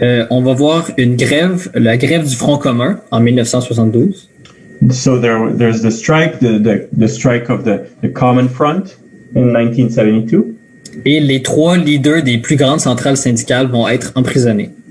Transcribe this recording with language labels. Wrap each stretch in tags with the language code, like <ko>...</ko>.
<fr>On va voir une grève, la grève du Front commun en 1972.</fr> <en>So there's the strike, the strike of the Common Front in 1972.</en> <fr>Et les trois leaders des plus grandes centrales syndicales vont être emprisonnés.</fr>